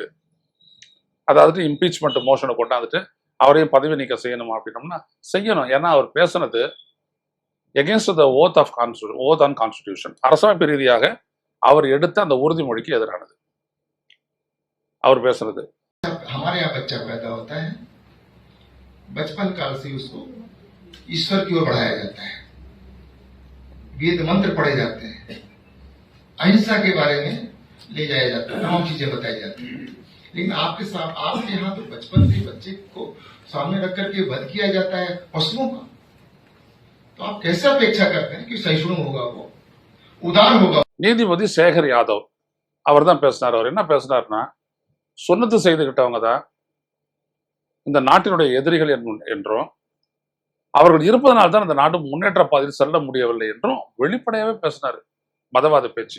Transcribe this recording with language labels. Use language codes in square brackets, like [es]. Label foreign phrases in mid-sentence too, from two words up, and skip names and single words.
[ta] அதாவது [en] impeachment motionஐ [ta] கொண்டாந்துட்டு அவரையும் பதவி நீக்கம் செய்யணுமா அப்படின்னோம்னா செய்யணும். ஏன்னா அவர் பேசுனது [en] against the oath on constitution, [ta] அரசமைப்பு ரீதியாக அவர் எடுத்த அந்த உறுதிமொழிக்கு எதிரானது அவர் பேசுனது. [hi] हमारे यहाँ बच्चा पैदा होता है, बचपन काल से उसको ईश्वर की ओर बढ़ाया जाता है, वेद मंत्र पढ़े जाते हैं, अहिंसा के बारे में ले जाया जाता है, तमाम चीजें बताई जाती है। लेकिन आपके यहाँ तो बचपन से बच्चे को सामने रख करके वध किया जाता है पशुओं का। तो आप कैसे अपेक्षा करते हैं कि सहिष्णु होगा, वो उदार होगा? [ta] நீதிபதி சேகர் யாதவ் அவர் தான் பேசினார். அவர் என்ன பேசினார்னா, சொன்னது செய்துகிட்டவங்க தான் இந்த நாட்டினுடைய எதிரிகள் என்றும், அவர்கள் இருப்பதனால்தான் தான் இந்த நாடு முன்னேற்ற பாதையில் செல்ல முடியவில்லை என்றும் வெளிப்படையாவே பேசினார். மதவாத பேச்சு.